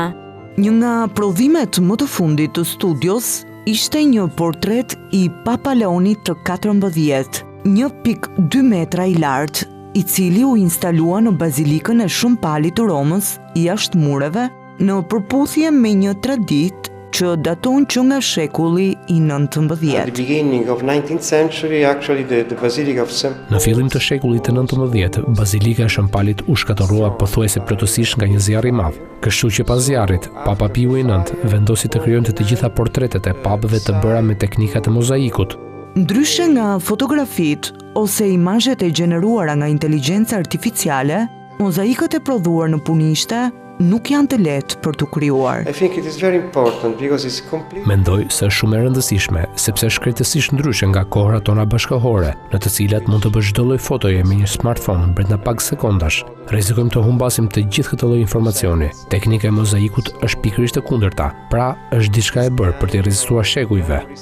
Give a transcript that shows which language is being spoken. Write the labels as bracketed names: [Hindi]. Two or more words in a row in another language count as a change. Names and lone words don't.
[Albanian] Një nga prodhimet më të fundit të studios ishte një portret i Papa Leonit të 14, 1.2 metra i lartë, i cili u instalua në bazilikën e Shëmpalit të Romës, jashtë mureve, në përputhje me një traditë që daton që nga shekulli i 19. [English] At the beginning of 19th century, actually the Basilica of St. [Albanian] Në fillim të shekullit të 19, bazilika e Shëmpalit u shkatërrua pothuajse plotësisht nga një zjarr i madh. Kështu që pas zjarrit, Papa Piu IX vendosi të krijonte të gjitha portretet e papëve të bëra me teknikat e mozaikut. Ndryshe nga fotografitë ose imazhet e gjeneruara nga inteligjenca artificiale, mozaikët e prodhuar në punishte nuk janë të lehtë për të krijuar. [English] I think it is very important because it's complete. [Albanian] Mendoj se është shumë e rëndësishme, sepse është krejtësisht ndryshe nga kohrat tona bashkëkohore, në të cilat mund të bësh çdo lloj fotoje me një smartphone brenda pak sekondash. Rrezikojmë të humbasim të gjithë këtë lloj informacioni. Teknika e mozaikut është pikërisht e kundërta, pra është diçka e bërë për të rezistuar shekujve.